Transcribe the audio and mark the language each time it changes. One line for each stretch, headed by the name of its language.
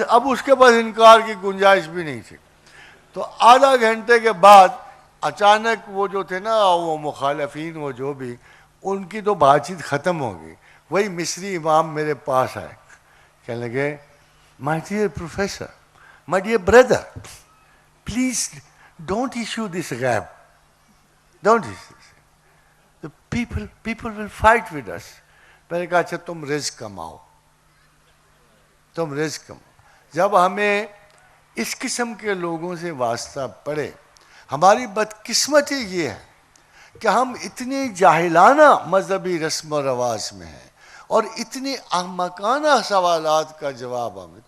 Urdu: اب اس کے پاس انکار کی گنجائش بھی نہیں تھی. تو آدھا گھنٹے کے بعد اچانک وہ جو تھے نا وہ مخالفین، وہ جو بھی، ان کی تو بات چیت ختم ہو گئی. وہی مصری امام میرے پاس آئے، کہنے لگے
English: My dear professor, my dear brother, please don't issue this غیب. Don't you see? The people will fight with us.
Urdu: میں نے کہا اچھا تم رزق کماؤ، تم رزق کماؤ. جب ہمیں اس قسم کے لوگوں سے واسطہ پڑے، ہماری بدقسمتی یہ ہے کہ ہم اتنے جاہلانہ مذہبی رسم و رواج میں ہیں اور اتنے احمقانہ سوالات کا جواب ہمیں.